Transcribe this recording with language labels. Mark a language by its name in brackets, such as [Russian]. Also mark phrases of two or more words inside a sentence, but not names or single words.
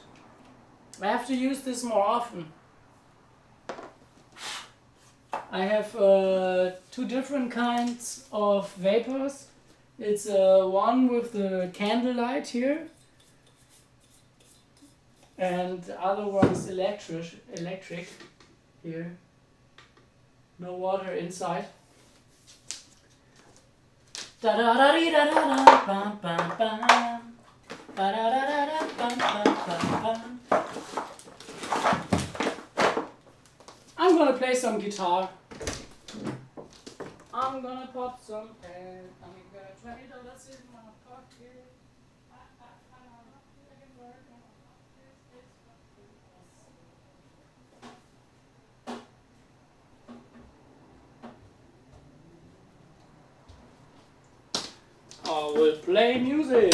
[English] I have to use this more often. I have two different kinds of vapors. It's one with the candlelight here, and the other one is electric here. No water inside. Da da da da da da bam bam bam. Ba da da da da bam bam bam bam. I'm gonna play some guitar. I'm gonna pop some head. I'm gonna $20 in my pocket. I will play music.